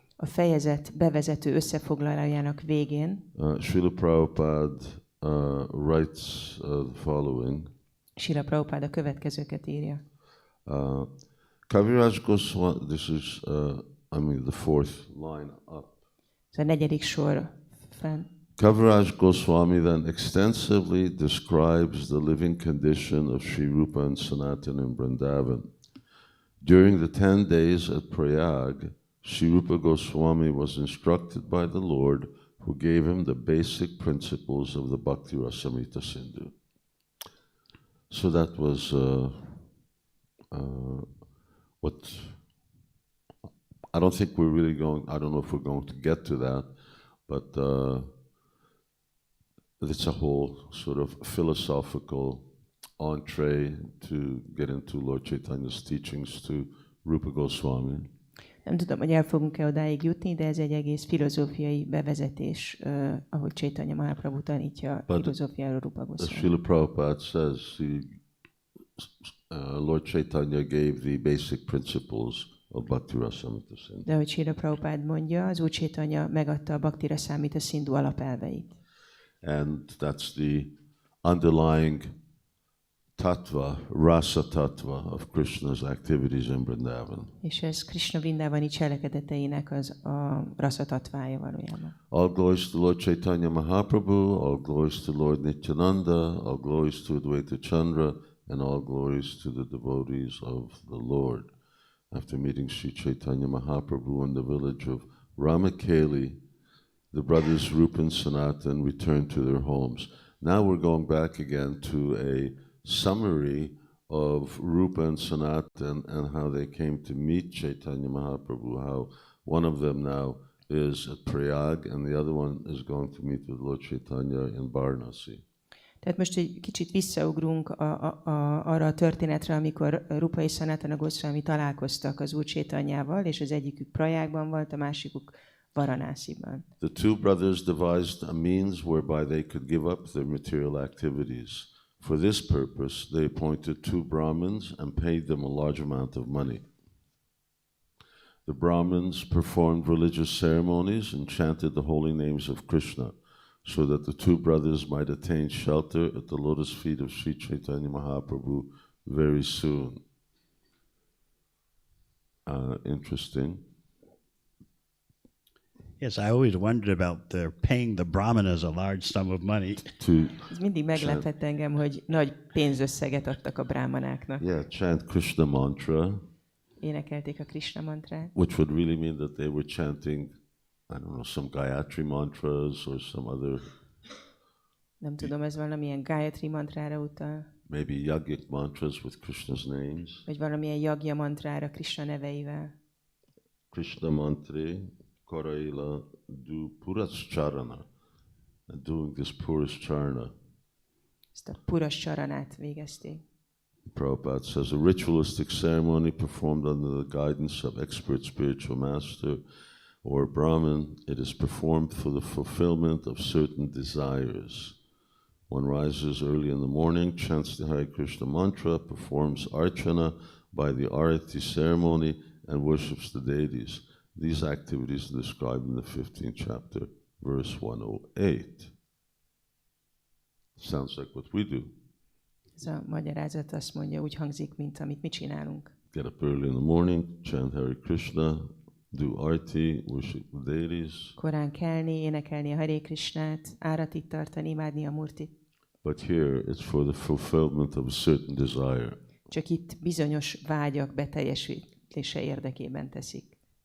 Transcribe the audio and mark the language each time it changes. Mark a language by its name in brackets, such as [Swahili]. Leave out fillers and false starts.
[Hungarian] A fejezet bevezető összefoglalójának végén [English] Srila Prabhupada writes the following. [Hungarian] Srila Prabhupada a következőket írja. [English] Kaviraj Goswami, this is, the fourth line up. [Hungarian] Ez a negyedik sor fenn. [English] Kaviraj Goswami then extensively describes the living condition of Sri Rūpa and Sanatana in Vrindavan. During the 10 days at Prayāga, Sri Rūpa Goswami was instructed by the Lord, who gave him the basic principles of the Bhakti Rasamrita Sindhu. So that was what I don't think we're really going. I don't know if we're going to get to that, but it's a whole sort of philosophical entree to get into Lord Chaitanya's teachings to Rūpa Gosvāmī. [Hungarian] Nem tudom, hogy el fogunk-e odáig jutni, de ez egy egész filozófiai bevezetés, ahogy Caitanya Mahaprabhu tanítja a filozófiáról Rūpa Gosvāmī. [English] Srila Prabhupada says Lord Chaitanya gave the basic principles of Bhakti Rasamrita Sindhu. [Hungarian] De ahogy Srila Prabhupada mondja, az Úr Caitanya megadta a Bhakti Rasamrita Sindhu alapelveit. [English] And that's the underlying tattva, rasa tattva of Krishna's activities in Vrindavan. [Hungarian] És ez Krishna Vrindavani cselekedeteinek a rasa tattvája valójában. [English] All glories to Lord Chaitanya Mahaprabhu, all glories to Lord Nityananda, all glories to Advaita Chandra, and all glories to the devotees of the Lord. After meeting Sri Chaitanya Mahaprabhu in the village of Ramakeli, the brothers Rūpa and Sanatan returned to their homes. Now we're going back again to a summary of Rūpa and Sanatan and how they came to meet Chaitanya Mahaprabhu, how one of them now is at Prayāga and the other one is going to meet with Lord Chaitanya in Varanasi. [Hungarian] Tehát most egy kicsit visszaugrunk arra a történetre, amikor Rūpa és Sanatana Gosvāmī találkoztak az Úr Chaitanyával, és az egyikük Prajágban volt, a másikuk Varanasiban. [English] The two brothers devised a means whereby they could give up their material activities. For this purpose, they appointed two Brahmins and paid them a large amount of money. The Brahmins performed religious ceremonies and chanted the holy names of Krishna, so that the two brothers might attain shelter at the lotus feet of Sri Caitanya Mahaprabhu very soon. Interesting. Yes, I always wondered about their paying the brahmanas a large sum of money. [Hungarian] Ez mindig meglepett engem, hogy nagy pénzösszeget adtak a brámanáknak. [English] Yeah, chant Krishna mantra. [Hungarian] Énekelték a Krishna mantrát. [English] Which would really mean that they were chanting, I don't know, some Gayatri mantras or some other. [Hungarian] Nem tudom, ez valamilyen Gayatri mantrára utal. [English] Maybe yogic mantras with Krishna's names. [Hungarian] Vagy valamilyen yagya mantrára Krishna neveivel. [Bangla] Krishna mantri Karaila do Purascharana. [English] And doing this Purascharana. [Hungarian] Ezt a Purascharanát végezték. [English] Prabhupada says a ritualistic ceremony performed under the guidance of expert spiritual master or Brahmin, it is performed for the fulfillment of certain desires. One rises early in the morning, chants the Hare Krishna mantra, performs archana by the arati ceremony, and worships the deities. These activities are described in the 15th chapter, verse 108. Sounds like what we do. [Hungarian] Ez a magyarázat azt mondja, úgy hangzik, mint amit mi csinálunk. [English] Get up early in the morning, chant Hare Krishna, do arti, worship the deities. [Hungarian] Korán kelni, énekelni a Hare Krishnát, áratit tartani, imádni a Murtit. [English] But here it's for the fulfillment of a certain desire. [Hungarian] Csak itt bizonyos vágyak beteljesítése érdekében teszik.